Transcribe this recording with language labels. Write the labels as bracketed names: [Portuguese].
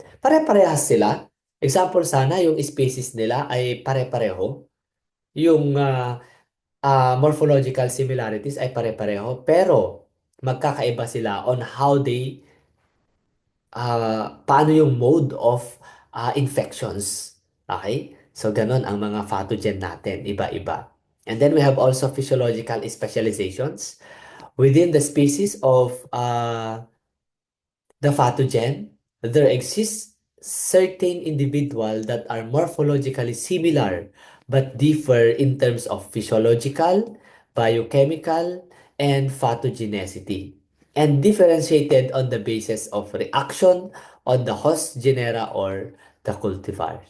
[Filipino] Pare-parehas sila. Example sana, yung species nila ay pare-pareho. Yung [English] morphological similarities [Filipino] ay pare-pareho. Pero magkakaiba sila [English] on how they [Filipino] paano yung [English] mode of infections. Okay? [Filipino] So, ganun ang mga pathogen natin, iba-iba. [English] And then we have also physiological specializations. Within the species of the pathogen, there exists certain individuals that are morphologically similar but differ in terms of physiological, biochemical, and pathogenicity, and differentiated on the basis of reaction on the host genera or the cultivar.